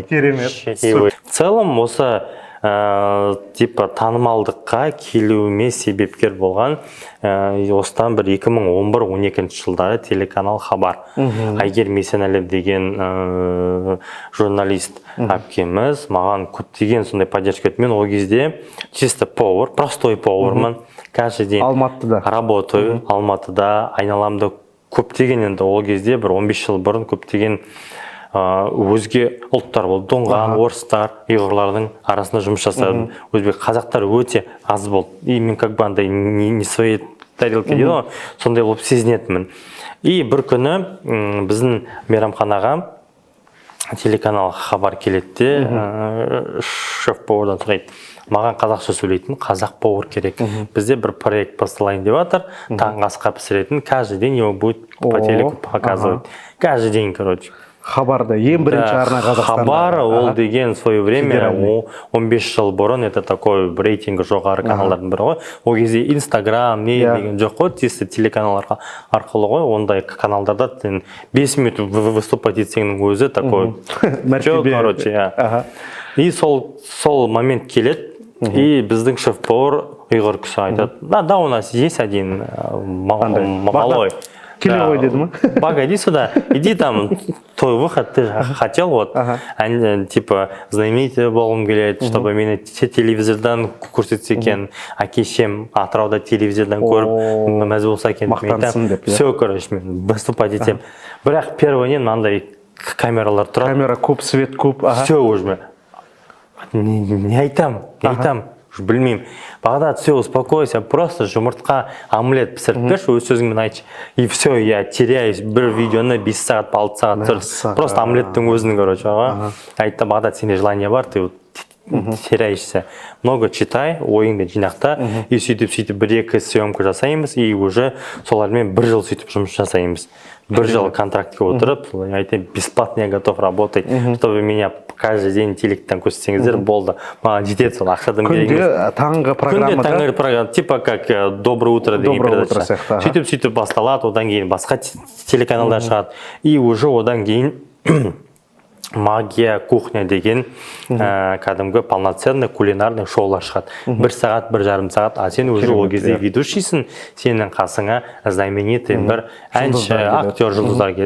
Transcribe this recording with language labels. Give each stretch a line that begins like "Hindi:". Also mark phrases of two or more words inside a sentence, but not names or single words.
Kazakh: Керемет.
Russian: чаевой. В целом,
Kazakh: осы типа танымалдыққа келуіме себепкер болған осыдан бір 2011-12 жылдары телеканал Хабар. Айгер Месенәлі деген журналист әпкеміз маған көптеген сондай поддержка етті. Мен ол кезде
Russian: чисто повар, простой
Kazakh: повармын.
Russian: Каждый день
Kazakh: Алматыда работаю, Алматыда, айналамда көптеген, енді ол кезде бір 15 жыл бұрын көптеген өзге ұлттар болды, доңған, орыстар, ұйғырлардың арасында жұмыс жасадым. Өзбек қазақтар өте аз болды. И мен
Russian: как бы
Kazakh: андай
Russian: не своей тарелке
Kazakh: дейді ғой, сондай болып сезінетінмін. И бір күні біздің мейрамханаға телеканал Хабар келеді де, шеф-повардан сұрайды. Маған қазақша сөйлейтін қазақ повар керек. Бізде бір проект басталайын деп жатыр. Таңғы асқа пісіретін,
Russian: каждый день его будет по телеку показывать. Каждый день, короче.
Kazakh: Хабарда ең бірінші арна Қазақстанда. Хабар ол деген
Russian: в свое время
Kazakh: 15 жыл бұрын
Russian: это такой
Kazakh: рейтингі жоғары каналдардың бірі ғой. Ол кезде Инстаграм не деген жоқ қой, тиісті телеканал арқылы ғой. Ондай каналдарда 5 минут выступать етсеңнің өзі такой жоқ, короче. И сол момент келеді. И біздің шеф-повар ұйғыр кісі айтады: да,
Russian: у нас есть один малой.
Kazakh: Келевой деді ма?
Russian: Бага, иди сюда, иди там, твой выход, ты хотел, вот, типа, знаменитый
Kazakh: болғым келеді,
Russian: чтобы
Kazakh: мені телевизордан көрсетсе екен, әкешем атырауда телевизордан көріп, мәз болса екен, мақтансын деп,
Russian: все, короче,
Kazakh: мен выступать етем. Бірақ первыйнен мынандай камералар тұрады. Камера көп, свет көп.
Russian: Все уже.
Kazakh: Не айтам, білмеймін. Бағдат,
Russian: все, успокойся,
Kazakh: просто жұмыртқа омлет пісіріп берші, өз сөзіңмен айтшы.
Russian: И все, я теряюсь,
Kazakh: бір видеоны 5 сағат, 6 сағат тұр. Просто омлеттің өзінің, короче. Айтты, Бағдат, сенде желание бар,
Russian: ты теряешься. Много читай,
Kazakh: ойыңды жинақта, и сөйтіп бір-екі съемка жасаймыз, и уже солармен бір жыл сөйтіп жұмыс жасаймыз. Бір жыл контрактке отырып, айтайын,
Russian: бесплатно я готов работать, чтобы меня каждый день
Kazakh: телектен көрсетсеңіздер, болды. Маған жетеді сол ақшадан беріңіз. Күнде таңғы программада? Күнде таңғы программа,
Russian: типа как
Kazakh: «Доброе утро» деген передача. Сөйтіп басталады, одан кейін басқа телеканалдар шығады. И уже одан кейін «Магия кухня» деген кәдімгі
Russian: полноценный кулинарный
Kazakh: шоулар шығады. 1 сағат, 1,5 сағат, а сен уже ол кезде ведущийсің, сенің қасыңа знаменитый бір әнші, актер, жұлдыздар келеді.